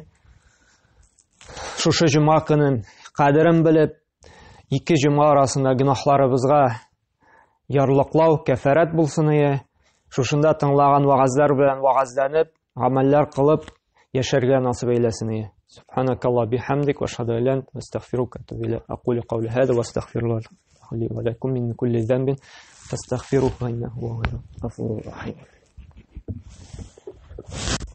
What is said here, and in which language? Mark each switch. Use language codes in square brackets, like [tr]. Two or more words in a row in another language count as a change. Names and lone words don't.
[tt] Шушы җомга көнен кадерен белеп, ике җомга арасында гөнаһларыбызга ярлыклау, кафарат булсын иде. Шушында тыңлаган вагазлар белән вагазланып, гамәлләр кылып яшәргә насыйп әйләсен иде. [ar] سبحانك اللهم وبحمدك وأشهد أن لا إله إلا أنت أستغفرك وأتوب إليك. أقول قولي هذا وأستغفر الله لي ولكم من كل ذنب فاستغفروه إنه هو الغفور الرحيم.